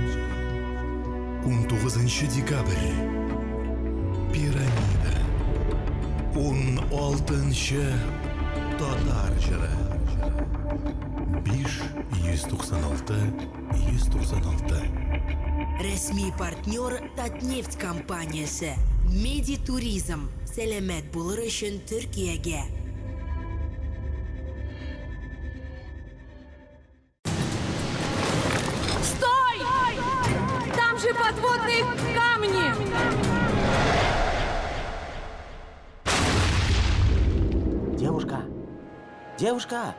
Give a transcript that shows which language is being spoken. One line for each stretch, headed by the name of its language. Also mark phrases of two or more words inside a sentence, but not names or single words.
Tatar: 19 декабрь. Пирамида. 16 татар жыры. 5-196-196. Рәсми партнер Татнефть компаниясы. Медитуризм. Сәлемет булыр өчен Төркиягә.
Russian: Стой! Там же подводные камни! Девушка!